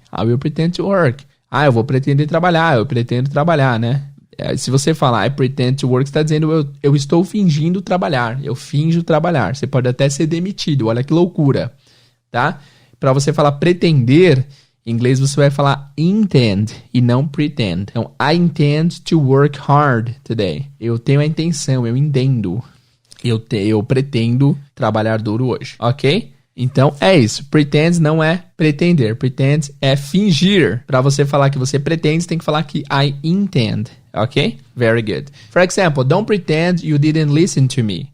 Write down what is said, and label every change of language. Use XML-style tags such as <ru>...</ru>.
<en>I will pretend to work.</en> <pt>Eu vou pretender trabalhar. Eu pretendo trabalhar, né? Se você falar</pt> <en>I pretend to work,</en> <pt>você está dizendo eu estou fingindo trabalhar. Eu finjo trabalhar. Você pode até ser demitido. Olha que loucura, tá? Para você falar pretender, em inglês você vai falar intend e não pretend.</pt> <en>Então, I intend to work hard today.</en> <pt>Eu tenho a intenção, eu entendo. Eu pretendo trabalhar duro hoje, ok? Então, é isso. Pretend não é pretender. Pretend é fingir. Para você falar que você pretende, você tem que falar que I intend.</pt> <en>Ok? Very good. For example, don't pretend you didn't listen to me.</en>